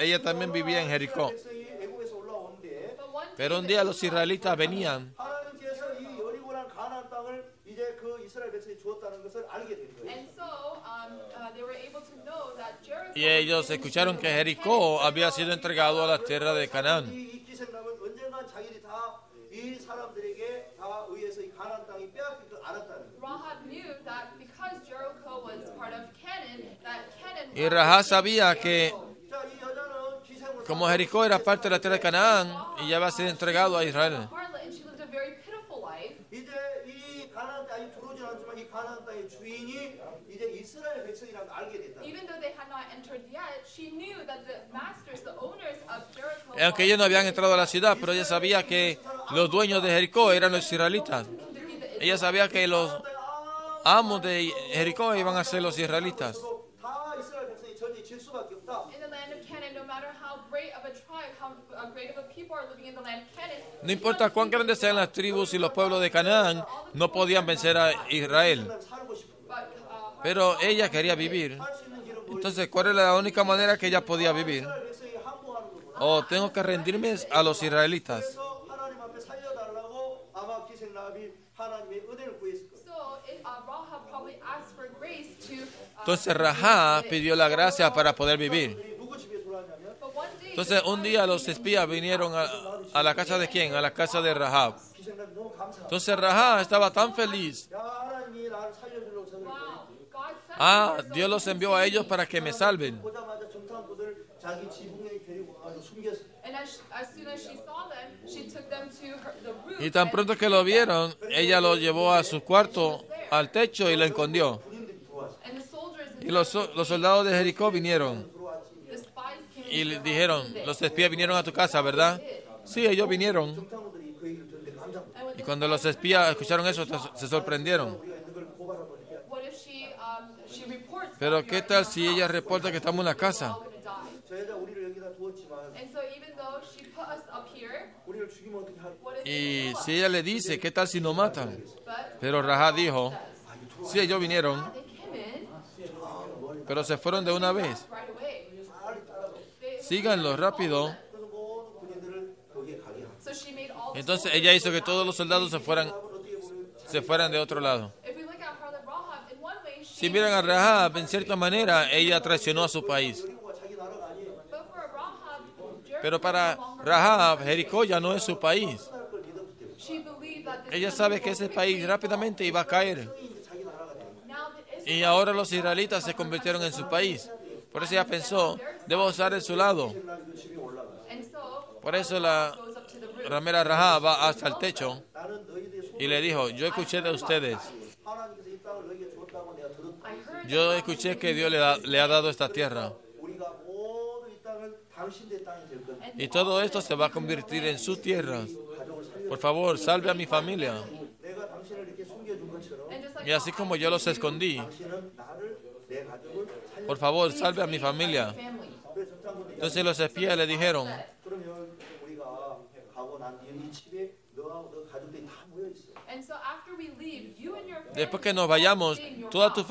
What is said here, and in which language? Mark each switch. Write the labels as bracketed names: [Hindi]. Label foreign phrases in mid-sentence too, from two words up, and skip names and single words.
[Spanish] Ella también vivía en Jericó. Pero un día los israelitas venían y ellos escucharon que Jericó había sido entregado a la tierra de Canaán. [Korean] 이 사람들에게 다 의해서 이 가나안 땅이 빼앗길 걸 알았다는 거예요. [English] Rahab knew that because Jericho was part of Canaan, that Canaan. [Spanish] Y Rahab sabía que [Korean] 자, 이 여자는 기생으로 [Spanish] como Jericó era parte de la tierra de Canaán y ya va a ser entregado a Israel. [English] Harlot, and she lived a very pitiful life. [Korean] 이제 이 가나안 땅에 들어오진 않지만 이 가나안 땅의 주인이 이제 이스라엘 백성이라는 걸 알게 됐다. [English] Even though they had not entered yet, she knew that the masters, the owners of Jericho, [Spanish] Aunque ellos no habían entrado a la ciudad, pero ella sabía que los dueños de Jericó eran los israelitas. Ella sabía que los amos de Jericó iban a ser los israelitas. [Korean] 다 이스라엘 백성이 전쟁 질 수밖에 없다. [English] in the land of Canaan, no matter how great of a tribe, how great of a people are living in the land of Canaan, [Spanish] No importa cuán grandes sean las tribus y los pueblos de Canaán, no podían vencer a Israel. [Korean] 살고 싶은 거예요. [English] but [Spanish] Pero ella quería vivir. [Korean] 할 수 있는 길은 뭐예요? [Spanish] Entonces, ¿cuál es la única manera que ella podía vivir? [Korean] 이스라엘 백성이 항복하는 거구나. [Spanish] Oh, tengo que rendirme a los israelitas. [Korean] 그래서 하나님 앞에 살려달라고 아마 기생 라합이 하나님의 은혜를 구했을 거예요. [English] so Rahab probably asked for grace to. [Spanish] Entonces, Rahab pidió la gracia para poder vivir. [Korean] 누구 집에 들어왔냐면 [English] But one day, [Spanish] Entonces, un día los espías vinieron a la casa de quién? A la casa de Rahab. [Korean] 기생 라합이 너무 감사하고 [Spanish] Entonces, Rahab estaba tan feliz. [Korean] 야 하나님이 나를 살려주려고 저를 [English] wow, God sent Ah, me here, so [Spanish] Dios los envió a ellos para que me salven. [Korean] 보자마자 정탐꾼을 자기 지붕에 데리고 가서 숨겼어요. [English] And as soon as she saw them, she took them to the roof. [Spanish] Y tan pronto que lo vieron, ella lo llevó a su cuarto, al techo y lo escondió. [Korean] 군인들이 들어왔어요. [English] And the soldiers and [Spanish] Y los soldados de Jericó vinieron [Korean] 들어왔지. [English] the spies came [Spanish] y [English] to [Spanish] le [English] her [Spanish] dijeron, [English] house. [Spanish] los espías vinieron a tu casa, ¿verdad? Sí, ellos vinieron. [Korean] 정탐꾼들이 그 얘기를 듣는데 깜짝 놀랐어요. [English] And when [Spanish] Y [English] the [Spanish] cuando los espías escucharon eso, se sorprendieron. [Korean] 우리가 있는 걸 고발해보니까 [English] what if she reports [Spanish] Pero [English] that we [Spanish] ¿qué [English] are in [Spanish] tal [English] the [Spanish] si ella [English] house? [Spanish] reporta que estamos en la [English] We're [Spanish] casa? [English] all gonna die. [Korean] 저 여자 우리를 여기다 두었지만 [English] And so even though she put us up here, [Korean] 우리를 죽이면 어떻게 할 [English] what if [Spanish] Y [English] they kill us? [Spanish] si ella le dice, ¿qué tal si nos matan? [English] But [Spanish] Pero Rahab dijo, [English] says, [Spanish] sí, ellos vinieron, [English] they came in [Spanish] pero se fueron de una vez. [English] right away. [Korean] 빨리 따라가. [English] They, [Spanish] Síganlo rápido. [Korean] 그래서 모든 군인들을 거기에 가게 하고 [English] so she made all the [Spanish] Entonces [English] soldiers [Spanish] ella hizo que [English] go [Spanish] todos [English] down. [Spanish] los soldados se fueran de otro lado. [English] If we look at Brother Rahab, in one way she [Spanish] Si miran a Rahab, en cierta manera, ella traicionó a su país. [Korean] 여리고가 자기 나라가 아니에요. [English] but for Rahab, Jericho [Spanish] Pero para [English] no longer [Spanish] Rahab, Jericó ya no es su país. [Korean] 떠날 걸 믿었기 때문에 [English] she believed that this [Spanish] Ella [English] country [Spanish] sabe que [English] will [Spanish] ese país [English] quickly [Spanish] rápidamente iba a caer. [Korean] 이제 자기 나라가 되는 거예요. [English] Now the [Spanish] Y ahora los israelitas se convirtieron en su país. Por eso ella pensó, debo usar de su lado. [Korean] 그 집에 올라가. [English] and so [Spanish] Por eso la [English] goes up to the roof. [Spanish] ramera Rahab va hasta el techo [Korean] 나는 너희들의 [Spanish] y le dijo, yo escuché de ustedes. [Korean] 하나님께서 이 땅을 너희에게 줬다고 내가 들었다. [English] I heard [Spanish] Yo escuché que Dios le ha dado esta tierra. [Korean] 우리가 모두 이 땅을 당신의 땅이 될 건데 [Spanish] Y todo esto se va a convertir en su tierra. [Korean] 가족을 살려. [Spanish] Por favor, salve a mi familia. [Korean] 내가 당신을 이렇게 숨겨준 것처럼 [English] and just like [Spanish] Y así como yo los escondí, [Korean] 당신은 나를 내 가족을 살려. [Spanish] por favor, salve a mi familia. [English] family. [Korean] 그래서 정탐꾼이 [Spanish] Entonces los espías le dijeron, [Korean] 그러면 우리가 가고 난 뒤에 이 집에 너하고 너 가족들이 다 모여 있어. [English] And so after we leave, you and your family [Spanish] después que nos vayamos, [English] stay in your [Spanish] toda tu